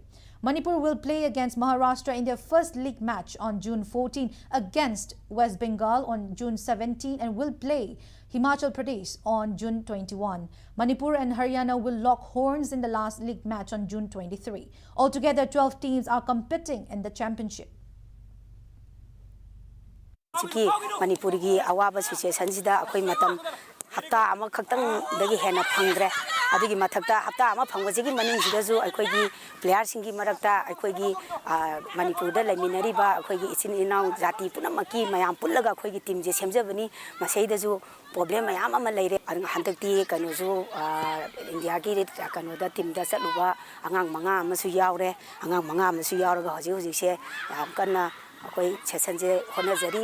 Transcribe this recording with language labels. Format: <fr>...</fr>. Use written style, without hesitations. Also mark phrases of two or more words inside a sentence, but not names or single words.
<en>Manipur will play against Maharashtra in their first league match on June 14 against West Bengal on June 17 and will play Himachal Pradesh on June 21. Manipur and Haryana will lock horns in the last league match on June 23. Altogether, 12 teams are competing in the championship.</en> <mni>ꯁꯤꯒꯤ ꯃꯅꯤꯄꯨꯔꯒꯤ ꯑꯋꯥꯕ ꯁꯤꯆꯨꯌꯦꯁꯟꯁꯤꯗ ꯑꯩꯈꯣꯏ ꯃꯇꯝ ꯍꯞꯇꯥ ꯑꯃꯈꯛꯇꯪꯗꯒꯤ ꯍꯦꯟꯅ ꯐꯪꯗ꯭ꯔꯦ ꯑꯗꯨꯒꯤ ꯃꯊꯛꯇ ꯍꯞꯇꯥ ꯑꯃ ꯐꯪꯕꯁꯤꯒꯤ ꯃꯅꯨꯡꯁꯤꯗꯁꯨ ꯑꯩꯈꯣꯏꯒꯤ ꯄ꯭ꯂꯦꯌꯔꯁꯤꯡꯒꯤ ꯃꯔꯛꯇ ꯑꯩꯈꯣꯏꯒꯤ ꯃꯅꯤꯄꯨꯔꯗ ꯂꯩꯃꯤꯟꯅꯔꯤꯕ ꯑꯩꯈꯣꯏꯒꯤ ꯏꯆꯤꯟ ꯏꯅꯥꯎ ꯖꯥꯇꯤ ꯄꯨꯝꯅꯃꯛꯀꯤ ꯃꯌꯥꯝ ꯄꯨꯜꯂꯒ ꯑꯩꯈꯣꯏꯒꯤ ꯇꯤꯝꯁꯦ ꯁꯦꯝꯖꯕꯅꯤ ꯃꯁꯤꯗꯁꯨ ꯄ꯭ꯔꯣꯕ꯭ꯂꯦꯝ ꯃꯌꯥꯝ ꯑꯃ ꯂꯩꯔꯦ ꯍꯟꯗꯛꯇꯤ ꯀꯩꯅꯣꯁꯨ ꯏꯟꯗꯤꯌꯥꯒꯤ ꯀꯩꯅꯣꯗ ꯇꯤꯝꯗ ꯆꯠꯂꯨꯕ ꯑꯉꯥꯡ 5 ꯑꯃꯁꯨ ꯌꯥꯎꯔꯦ ꯑꯉꯥꯡ 5 ꯑꯃꯁꯨ ꯌꯥꯎꯔꯒ ꯍꯧꯖꯤꯛꯁꯦ ꯌꯥꯝ ꯀꯟꯅ ꯑꯩꯈꯣꯏ ꯁꯦꯁꯟꯁꯦ ꯍꯣꯠꯅꯖꯔꯤ</mni>